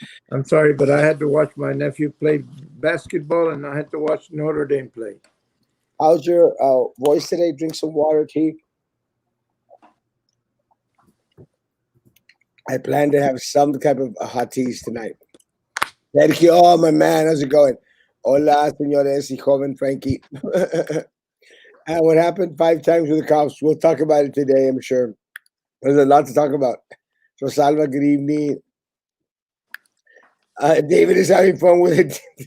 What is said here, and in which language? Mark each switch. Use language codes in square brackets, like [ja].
[en] I'm sorry, but I had to watch my nephew play basketball, and I had to watch Notre Dame play. How's your voice today? Drink some water, tea. I plan to have some type of hot teas tonight. Sergio, oh my man, how's it going? [es] Hola, señores y joven Frankie. [en] What happened 5 times with the cops? We'll talk about it today, I'm sure. There's a lot to talk about. Rosalva, good evening. David is having fun with it.